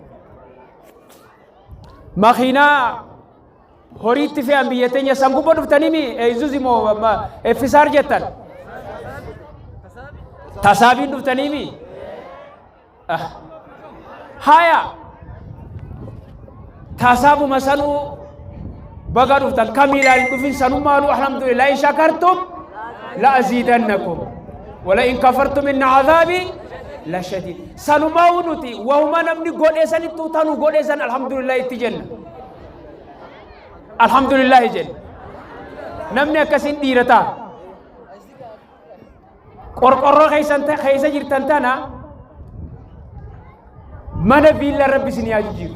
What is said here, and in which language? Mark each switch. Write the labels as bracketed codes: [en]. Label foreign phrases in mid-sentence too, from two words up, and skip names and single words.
[om] Makiinaa horiitti fe'an biyya teenya san gubbaa dhuftanii mi Izuzi moo Fisaar jettan? Tasaabiin dhuftanii mi? Haya. Tasaabu masanu baga dhuftan kamiilaan dhufin sanummaanu [ar] الحمد لله لئن شكرتم لأزيدنكم ولئن كفرتم إن عذابي لشديد. [om] Sanumaa nuti wahuma namni godheesan ittuu tanu godheesan alhamdulillah itti jenna. Alhamdulillah jenna. Namni akkasin dhiirataa qorqorroo keessa jirtan tana mana viilla Rabbi isin haa jijjiiru.